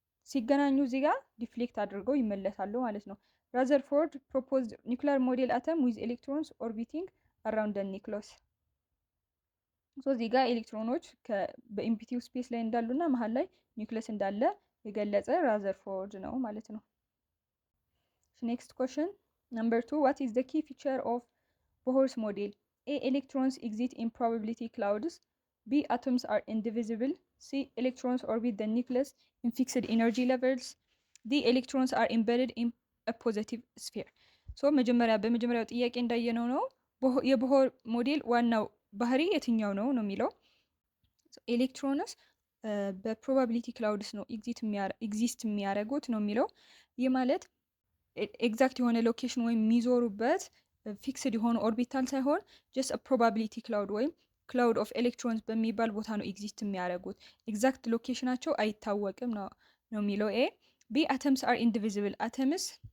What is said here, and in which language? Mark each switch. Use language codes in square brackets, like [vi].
[am] ሲገናኙ እዚህ ጋር ዲፍሌክት አድርገው ይመለሳሉ ማለት ነው። [en] ራዘርፎርድ ፕሮፖዝድ ኒውክሊየር ሞዴል አተም ዊዝ ኤሌክትሮንስ ኦርቢቲንግ አራውንድ ኒውክለስ። [am] ሶ እዚህ ጋር ኤሌክትሮኖች በኢምፒቲው ስፔስ ላይ እንዳሉና መሀል ላይ ኒውክለስ እንዳለ የገለጸ ራዘርፎርድ ነው ማለት ነው። [en] ኔክስት ኩዌስችን ነምበር 2 what is the key feature of Bohr's model? A. Electrons exist in probability clouds. B. Atoms are indivisible. C. Electrons orbit the nucleus in fixed energy levels. D. Electrons are embedded in a positive sphere. [am] ሶ በመጀመሪያው ጥያቄ እንዳየነው ነው የቦሆር ሞዴል ዋናው ባህሪ የትኛው ነው የሚለው። ኤሌክትሮንስ በፕሮባቢሊቲ ክላውድስ ነው ኤግዚስት የሚያደርጉት ነው የሚለው። ይህ ማለት ኤግዛክት የሆነ ሎኬሽን ወይም የሚዞሩበት ፊክስድ የሆነ ኦርቢታል ሳይሆን ጀስት ፕሮባቢሊቲ ክላውድ ወይም ክላውድ ኦፍ ኤሌክትሮንስ በሚባል ቦታ ነው ኤግዚስት የሚያደርጉት። ኤግዛክት ሎኬሽናቸው አይታወቅም ነው የሚለው። [en] ኤ ቢ አተምስ አር ኢንዲቪዚብል፣ [am] አተምስ